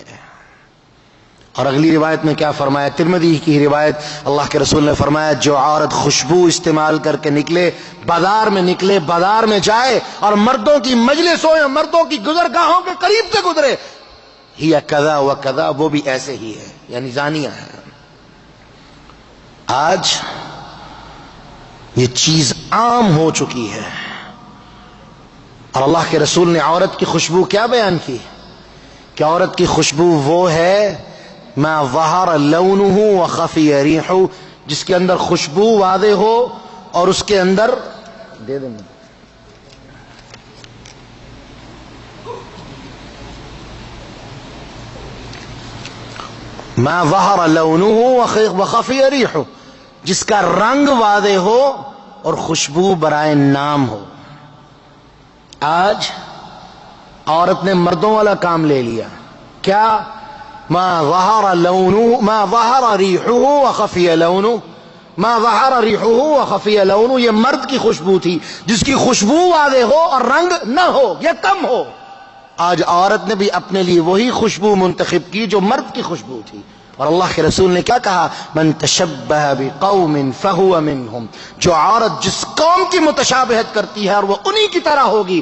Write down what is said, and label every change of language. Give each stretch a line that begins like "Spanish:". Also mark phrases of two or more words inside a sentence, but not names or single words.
Urdu: اور اگلی روایت میں کیا فرمایا؟ ترمذی کی روایت، اللہ کے رسول نے فرمایا جو عورت خوشبو استعمال کر کے نکلے، بازار میں نکلے، بازار میں جائے اور مردوں کی مجلسوں یا مردوں کی گزرگاہوں کے قریب سے گزرے،
Arabic: ہی کذا و کذا،
Urdu: وہ بھی ایسے ہی ہے، یعنی زانیہ ہے۔ آج یہ چیز عام ہو چکی ہے، اور اللہ کے رسول نے عورت کی خوشبو کیا بیان کی کہ عورت کی خوشبو وہ ہے
Arabic: ما ظہر لونہ وخفی ریحہ،
Urdu: جس کے اندر خوشبو واضح ہو اور اس کے اندر دے دیں
Arabic: ما ظہر لونہ وخفی ریحہ،
Urdu: جس کا رنگ واضح ہو اور خوشبو برائے نام ہو۔ آج عورت نے مردوں والا کام لے لیا، کیا؟
Arabic: ما ظہر لونہ ما ظہر ریحہ وخفی لونہ، ما ظہر ریحہ وخفی لونہ،
Urdu: یہ مرد کی خوشبو تھی جس کی خوشبو واضح ہو اور رنگ نہ ہو یا کم ہو۔ آج عورت نے بھی اپنے لیے وہی خوشبو منتخب کی جو مرد کی خوشبو تھی، اور اللہ کے رسول نے کیا کہا؟
Arabic: من تشبہ بقوم فہو منہم،
Urdu: جو عورت جس قوم کی متشابہت کرتی ہے اور وہ انہی کی طرح ہوگی۔